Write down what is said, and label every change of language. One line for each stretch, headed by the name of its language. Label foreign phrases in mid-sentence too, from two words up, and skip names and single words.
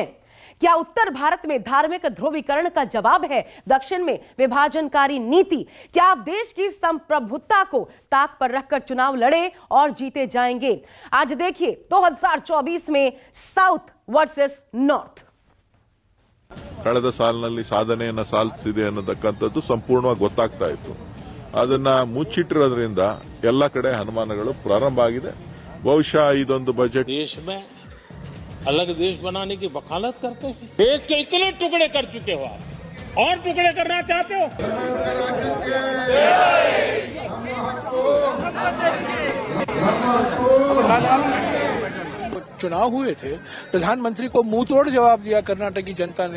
Hindi: क्या उत्तर भारत में धार्मिक ध्रुवीकरण का जवाब है दक्षिण में विभाजनकारी नीति? क्या आप देश की संप्रभुता को ताक पर रखकर चुनाव लड़े और जीते जाएंगे? आज देखिए 2024 में
English: South versus North.
Kannada: ಕಳೆದ ಸಾಲಿನಲ್ಲಿ ಸಾಧನೆಯನ್ನು ಸಾಧಿಸಿದೆ ಅನ್ನತಕ್ಕಂಥದ್ದು ಸಂಪೂರ್ಣವಾಗಿ ಗೊತ್ತಾಗ್ತಾ ಇತ್ತು. ಅದನ್ನ ಮುಚ್ಚಿಟ್ಟಿರೋದ್ರಿಂದ ಎಲ್ಲ ಕಡೆ ಅನುಮಾನಗಳು ಪ್ರಾರಂಭ ಆಗಿದೆ. ಬಹುಶಃ ಇದೊಂದು ಬಜೆಟ್
Hindi: देश में अलग देश बनाने की वकालत करते हैं। देश के इतने टुकड़े कर चुके हो आप, और टुकड़े करना चाहते हो? चुनाव हुए थे, प्रधानमंत्री को मुंह तोड़ जवाब दिया कर्नाटक की जनता ने।